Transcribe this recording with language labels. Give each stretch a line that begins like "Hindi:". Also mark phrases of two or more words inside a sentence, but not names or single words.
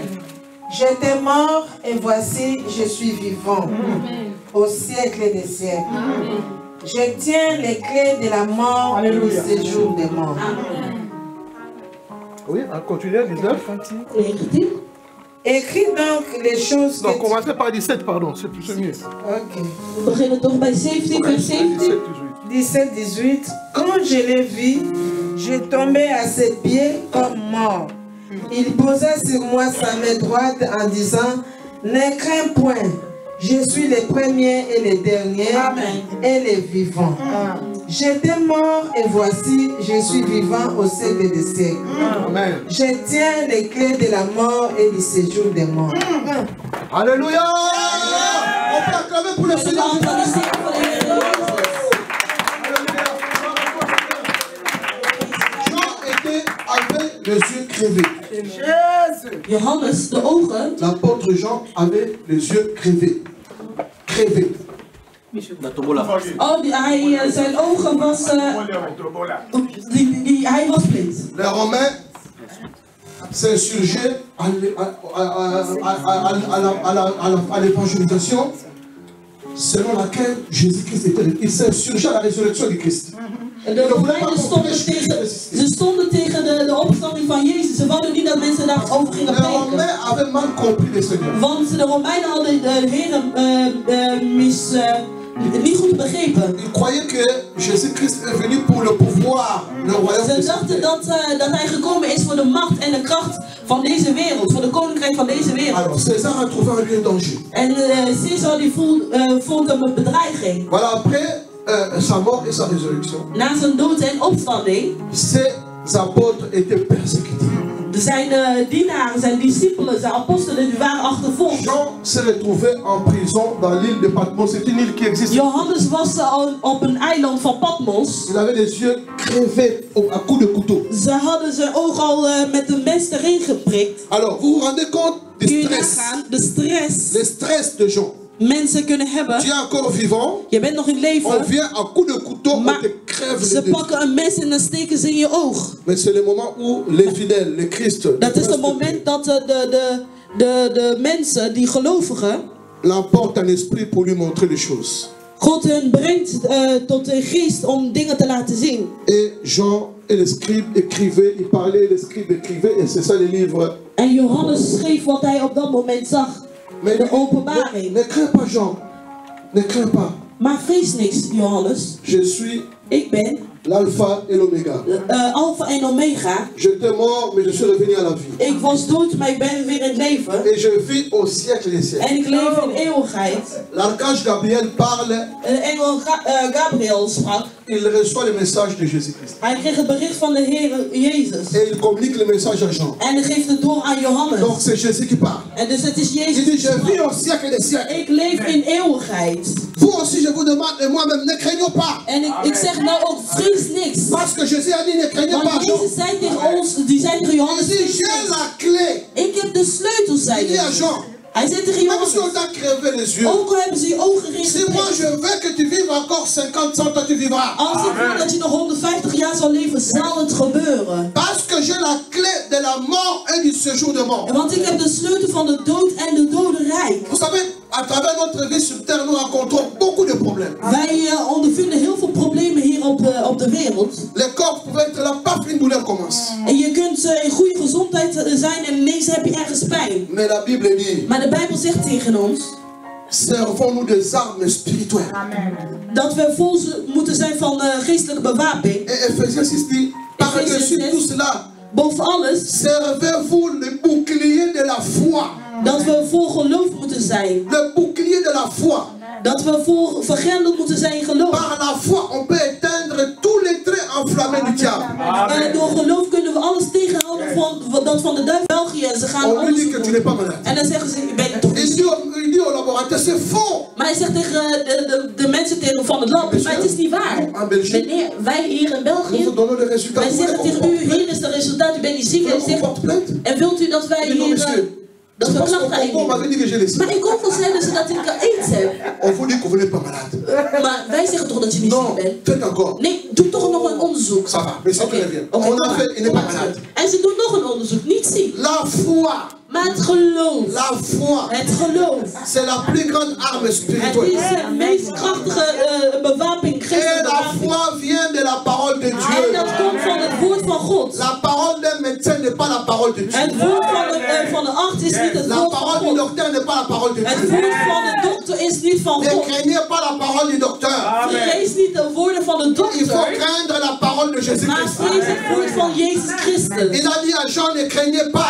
French: J'étais mort et voici je suis vivant au siècle des siècles. Je tiens les clés de la mort et du séjour des morts. Oui, on continue, 19. 19. Écris donc les choses Non, que commencez par 17, pardon, c'est mieux. Ok.
Dutch: We beginnen toch bij 17, vers 17. 17, 18.
French: Quand je l'ai vu, je tombais à ses pieds comme mort. Il posa sur moi sa main droite en disant, ne crains point, je suis le premier et le dernier et le vivant. J'étais mort et voici, je suis vivant au siècle des siècles. Amen. Je tiens les clés de la mort et du séjour des morts. Alléluia. On peut acclamer pour le
Dutch: De
French: Seigneur.
Dutch: hand van de zegen van de Heer Jezus.
French: Jean était avec les yeux crevés.
Dutch: Johannes, de ogen.
French: L'apôtre Jean avait les yeux crevés. Crevés.
Dutch: Oh, zijn ogen was. Hij was blind.
French: Les Romains s'insurgeaient à l'évangélisation selon laquelle Jésus-Christ était. Il s'insurgeait à la résurrection du Christ.
Dutch: De Romeinen stonden tegen de opstanding van Jezus. Ze wilden niet dat mensen daarover gingen
French: Les Romains
Dutch: preken.
French: avaient mal compris le Seigneur.
Dutch: Want de Romeinen hadden de Heer niet goed begrepen.
French: Ils croyaient que Jésus-Christ est venu pour le pouvoir, le royaume.
Dutch: Ze dachten dat hij gekomen is voor de macht en de kracht van deze wereld. Voor de koninkrijk van deze wereld.
French: Alors César a trouvé en lui un danger.
Dutch: En Caesar die vond hem een bedreiging.
French: Voilà, après sa mort et sa résurrection,
Dutch: Na zijn dood en opstanding.
French: ces apôtres étaient persécutés.
Dutch: Zijn dienaren, zijn discipelen, zijn apostelen, die waren achtervolgd.
French: Jean s'est retrouvé en prison dans l'île de Patmos. C'est une île qui existe.
Dutch: Johannes was op een eiland van Patmos.
French: Il avait les yeux crevés à coups de couteau.
Dutch: Ze hadden zijn oog al met een mes erin geprikt.
French: Alors, vous vous rendez compte du
Dutch: Kun je
French: stress,
Dutch: nagaan, de stress
French: le stress de Jean.
Dutch: mensen kunnen hebben.
French: Tu es encore vivant,
Dutch: Je bent nog in
French: on
Dutch: leven,
French: vient à coups de couteau, on
Dutch: maar
French: te crève
Dutch: ze
French: les yeux.
Dutch: pakken een mes en dan steken ze in je oog.
French: Mais c'est le moment où les fidèles, les Christ,
Dutch: Dat is het moment dat de mensen, die gelovigen,
French: l'emportent en esprit pour lui montrer les choses.
Dutch: God hun brengt tot de geest om dingen te laten zien.
French: Et Jean et les scribes écrivaient, ils parlaient, les scribes écrivaient, et c'est ça les livres.
Dutch: En Johannes schreef wat hij op dat moment zag.
French: Mais
Dutch: De openbaring.
French: ne crains pas Jean, ne crains pas.
Dutch: Maar vrees niks, Johannes.
French: Je suis
Dutch: Ik ben
French: l'alpha et l'oméga.
Dutch: Alpha en Omega.
French: J'étais mort, mais je suis revenu à la vie.
Dutch: Ik was dood, maar ik ben weer in het leven.
French: Et je vis au siècle des siècles.
Dutch: En ik leef in eeuwigheid.
French: L'archange Gabriel parle,
Dutch: De engel Gabriel sprak.
French: il reçoit le message de Jésus-Christ.
Dutch: Hij kreeg het bericht van de Heer Jezus.
French: Et il communique le message à Jean.
Dutch: En hij geeft het door aan Johannes.
French: Donc c'est Jésus qui parle.
Dutch: En dus het is
French: Il
Dutch: Jezus
French: dit,
Dutch: die
French: je vis
Dutch: sprak.
French: au siècle des siècles.
Dutch: Ik leef in eeuwigheid.
French: Vous aussi, je vous demande, et moi-même, ne craignons pas.
Dutch: En ik zeg nou ook, vrees niks.
French: Parce que Jésus a dit, ne craignez pas
Dutch: Want
French: Jean.
Dutch: Jezus zei tegen ons, die zei tegen
French: Il
Dutch: Johannes,
French: dit,
Dutch: vrees
French: j'ai
Dutch: niks.
French: la clé.
Dutch: Ik heb de sleutels, zei
French: Il dit à
Dutch: hij.
French: Jean,
Dutch: Hij zei tegen
French: même si on
Dutch: Johannes,
French: t'a crevé les yeux,
Dutch: ook al hebben ze je ogen erin
French: si moi je
Dutch: geprikt.
French: veux que tu vives encore 50, 100 ans, tu vivras.
Dutch: Als ik wil dat je nog 150 jaar zal leven, zal het gebeuren.
French: Parce que j'ai la clé de la mort et du séjour de mort.
Dutch: Want ik heb de sleutel van de dood en de dodenrijk.
French: Vous savez, à travers notre vie sur terre, nous rencontrons beaucoup de problèmes.
Dutch: Wij ondervinden heel veel problemen hier op de wereld.
French: Les corps pouvaient être là, pas une une douleur commence.
Dutch: En je kunt in goede gezondheid zijn en ineens heb je ergens pijn.
French: Mais la Bible dit,
Dutch: Maar de Bijbel zegt tegen ons
French: servons-nous des armes spirituelles.
Dutch: dat we vol moeten zijn van geestelijke bewapening.
French: Et Ephésiens 6 dit, par-dessus tout cela,
Dutch: Boven alles
French: servez-vous le bouclier de la foi.
Dutch: dat we vol geloof moeten zijn.
French: Le bouclier de la foi.
Dutch: Dat we vol vergrendeld moeten zijn in geloof.
French: Par la foi, on peut éteindre tous les traits enflammés du diable.
Dutch: Door geloof kunnen we alles tegenhouden van dat van de duivel. België, en ze gaan
French: On lui dit que
Dutch: onderzoek
French: tu n'es
Dutch: doen.
French: pas malade.
Dutch: En dan zeggen ze, je bent toch niet ziek.
French: Il dit au laboratoire, c'est faux.
Dutch: Maar hij zegt tegen de mensen van het lab, maar het is niet waar.
French: En Belgique,
Dutch: Meneer, wij hier in
French: nous
Dutch: België,
French: vous donnons des résultats.
Dutch: wij zeggen tegen u, hier is het resultaat, u bent niet ziek. En, zegt,
French: porte plainte.
Dutch: en wilt u dat wij
French: Il dit, non,
Dutch: hier,
French: monsieur.
Dutch: dat we
French: Parce
Dutch: klachten
French: qu'au Congo, on m'avait dit que j'ai les
Dutch: Maar in Congo zeiden ze dat ik aids heb.
French: On vous dit que vous n'êtes pas malade.
Dutch: Maar wij zeggen toch dat je niet
French: Non,
Dutch: ziek bent?
French: faites encore.
Dutch: Nee, doe toch nog een onderzoek.
French: Ça va, mais c'est
Dutch: Oké,
French: très bien.
Dutch: oké,
French: On a fait, il n'est pas malade.
Dutch: En ze doen nog een onderzoek, niet ziek.
French: La foi,
Dutch: Maar het geloof.
French: la foi,
Dutch: Het geloof.
French: c'est la plus grande arme
Dutch: Het
French: spirituelle.
Dutch: is de meest krachtige bewapening,
French: Et
Dutch: geestelijke
French: la
Dutch: bewapening.
French: foi vient de la parole de
Dutch: En
French: Dieu.
Dutch: dat komt van het woord van God.
French: La parole d'un médecin n'est pas la parole de
Dutch: Het
French: Dieu.
Dutch: woord van de arts is niet het
French: La
Dutch: woord van
French: parole du
Dutch: God.
French: docteur n'est pas la parole de
Dutch: Het
French: Dieu.
Dutch: woord van de dokter is niet van
French: Ne
Dutch: God.
French: craignez pas la parole du docteur.
Dutch: Vrees niet de woorden van de
French: Il faut
Dutch: dokter,
French: craindre la parole de
Dutch: maar
French: Jésus-Christ.
Dutch: vrees het woord van Jezus Christus.
French: Il a dit à Jean, ne craignez pas